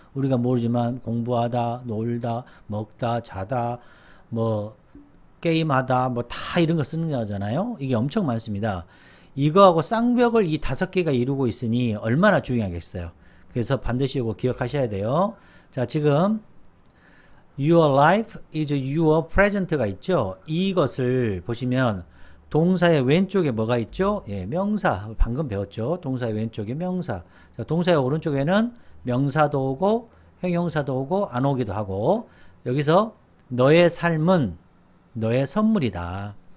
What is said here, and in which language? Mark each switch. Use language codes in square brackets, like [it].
[ko] 우리가 모르지만 공부하다, 놀다, 먹다, 자다, 뭐 게임하다, 뭐 다 이런 거 쓰는 거잖아요. 이게 엄청 많습니다. 이거하고 쌍벽을 이 5개가 이루고 있으니 얼마나 중요하겠어요. 그래서 반드시 이거 기억하셔야 돼요. 자, 지금 [en] your life is your present [ko] 가 있죠. 이것을 보시면 동사의 왼쪽에 뭐가 있죠? 예, 명사. 방금 배웠죠. 동사의 왼쪽에 명사. 자, 동사의 오른쪽에는 명사도 오고 형용사도 오고 안 오기도 하고 여기서 너의 삶은 너의 선물이다.